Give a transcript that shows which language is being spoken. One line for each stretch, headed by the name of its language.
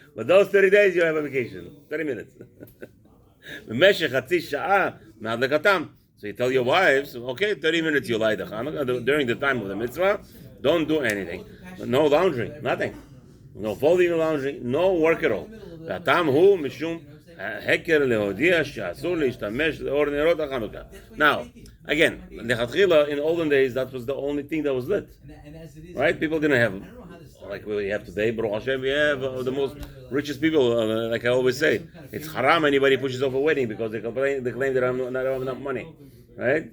English: But those 30 days, you have a vacation. 30 minutes.
Hebrew: במשך חצי שעה מהדלקתם.
English: So you tell your wives, okay, 30 minutes you light the Chanukah. During the time of the mitzvah, don't do anything. No laundry, nothing. No folding your laundry, no work at all.
Hebrew: והטעם הוא משום הקר להודיע שאסור להשתמש לאור נרות החנוכה.
English: Now, again, לכתחילה, in olden days, that was the only thing that was lit. Right? People didn't have, like we have today, Baruch Hashem, we have the most richest people, like I always say. It's haram anybody pushes off a wedding because they claim that I don't have enough money. Right?